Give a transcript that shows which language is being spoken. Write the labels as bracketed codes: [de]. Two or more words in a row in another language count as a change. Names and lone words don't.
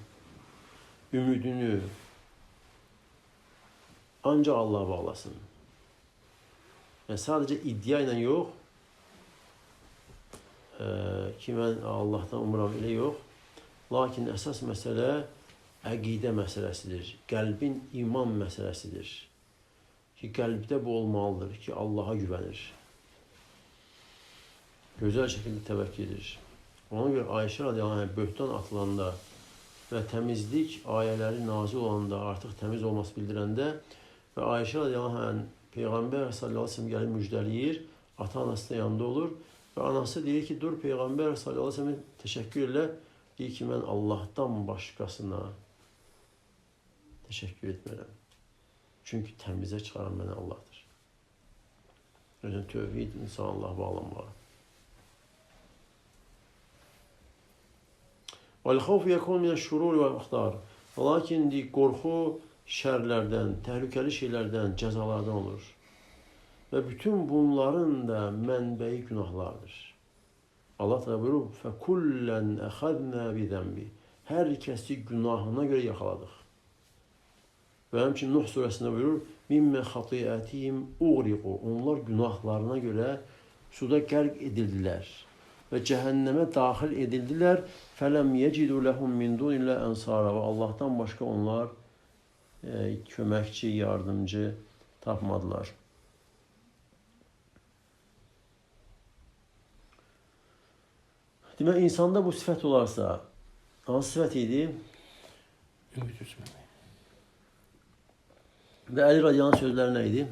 [tr] Ümidini ancak Allah'a bağlasın. Yani sadece iddiayla yok. Ki ben Allah'tan umuram ile yok. [az] Lakin esas mesele əqidə məsələsidir. Qəlbin iman məsələsidir. Ki qəlbdə bu olmalıdır ki Allah'a güvənir. Gözəl şəkildə təvəkkül edir. Ona görə Ayşə [ar] رضي الله عنه [az] böhtan atılanda və təmizlik ayələri nazil olanda artıq təmiz olması bildirəndə və Ayşə [ar] رضي الله عنه [az] Peyğəmbər [ar] صلى الله عليه وسلم [az] gəlib müjdəliyir. Ata-anası da yanında olur. Ve anası deyir ki dur Peyğəmbər [ar] صلى الله عليه وسلم [az] teşekkür elə. Deyir ki mən Allah'tan başkasına teşekkür etmirəm. Çünkü təmizə çıxaran mənə Allah'dır. Yani tövhid insan Allah'a bağlanmalı. [ar] وَالْخَوْفُ يَكُونُ مِنَ الشُّرُورِ وَالْاَخْتَارِ. [tr] Lakin korku şerlerden, tehlikeli şeylerden, cezalardan olur. [az] Ve bütün bunların da mənbəyi günahlardır. Allah Teala buyurur: [ar] فَكُلًّا اَخَذْنَا بِذَنْبِ. [tr] Herkesi günahına göre yakaladık. [az] Ve hemçin Nuh suresinde buyurur: [ar] مِمَّ خَطِيَاتِهِمْ اُغْرِقُوا. [az] Onlar günahlarına göre suda gərq edildiler. Ve cehenneme dahil edildiler. [ar] فَلَمْ يَجِدُوا لَهُمْ مِنْ دُونِ اللّٰهِ اَنْصَارًا. [az] Ve Allah'tan başka onlar köməkçi, yardımcı tapmadılar. Demək, insanda bu sifət olarsa, hansı sifət idi? Ümid etməmək. Və Əli Radiyanın sözləri nə idi?